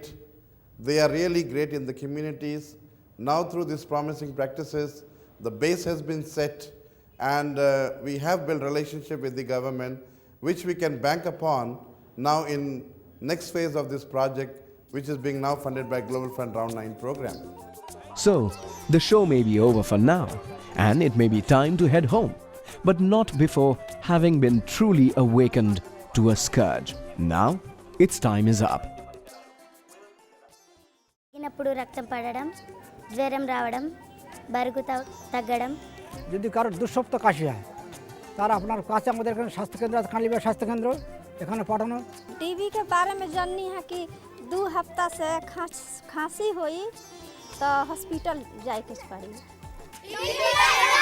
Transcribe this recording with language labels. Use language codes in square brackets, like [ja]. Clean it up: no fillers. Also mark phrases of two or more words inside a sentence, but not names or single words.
[en] They are really great in the communities. Now through these promising practices, the base has been set and we have built relationship with the government which we can bank upon now in next phase of this project, which is being now funded by Global Fund Round 9 program. So, the show may be over for now and it may be time to head home, but not before having been truly awakened to a scourge. Now, its time is up. [te] ఇనప్పుడు రక్తం పడడం, జ్వరం రావడం, బరుగు తగ్గడం. [bn] যদি কারোর 2 সপ্তাহ কাশি হয় তার আপনার কাছে আমাদের এখানে স্বাস্থ্যকেন্দ্র আছে, খালিবা স্বাস্থ্যকেন্দ্র, এখানে পাঠানো। [bho] टीबी के बारे में जाननी है कि 2 हफ्ता से खांसी हुई तो हॉस्पिटल जाए के पड़ी।